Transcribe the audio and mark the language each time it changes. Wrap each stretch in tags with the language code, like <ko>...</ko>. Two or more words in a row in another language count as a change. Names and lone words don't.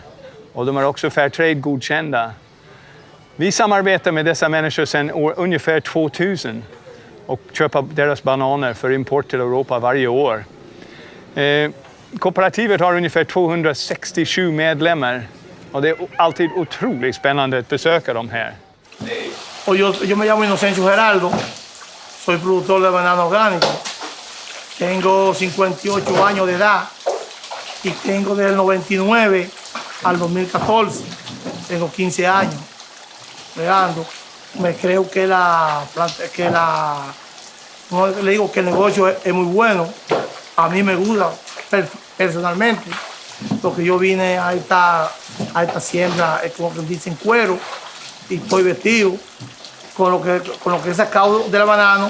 <sv>Och de är också Fairtrade godkända. Vi samarbetar med dessa människor sedan ungefär 2000 och köper deras bananer för import till Europa varje år. Kooperativet har ungefär 267 medlemmar och det är alltid otroligt spännande att besöka dem här.</sv> <es>Och yo me llamo Inocencio Geraldo, soy productor de banano orgánico. Tengo 58 años de edad y tengo del 99 al 2014, tengo 15 años regando. Me creo que no le digo que el negocio es muy bueno, a mí me gusta personalmente, porque yo vine a esta siembra, como que dicen, cuero, y estoy vestido con lo que he sacado del banano.</es>